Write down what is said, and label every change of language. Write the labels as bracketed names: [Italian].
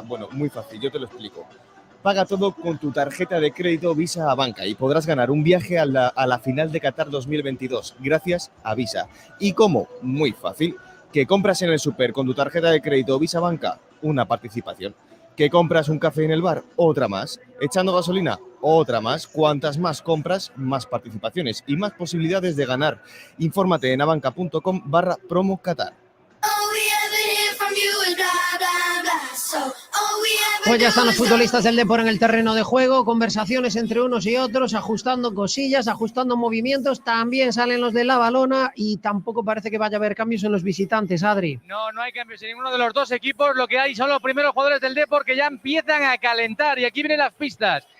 [Spanish] Bueno, muy fácil, yo te lo explico. Paga todo con tu tarjeta de crédito Visa Abanca y podrás ganar un viaje a la final de Qatar 2022 gracias a Visa. ¿Y cómo? Muy fácil. Que compras en el súper con tu tarjeta de crédito Visa Banca, una participación. Que compras un café en el bar, otra más. Echando gasolina, otra más. Cuantas más compras, más participaciones y más posibilidades de ganar. Infórmate en abanca.com/promo Qatar. [English] All we ever hear from you is blah, blah, blah. So all we ever [Spanish] Pues ya están [English] do [Spanish] los [English] is go. [Spanish] futbolistas del Depor en el terreno de juego, conversaciones entre unos y otros, ajustando cosillas, ajustando movimientos. También salen los de la Balona y tampoco parece que vaya a haber cambios en los visitantes, Adri. No, no hay cambios en ninguno de los dos equipos. Lo que hay son los primeros jugadores del Depor que ya empiezan a calentar. Y aquí vienen las pistas.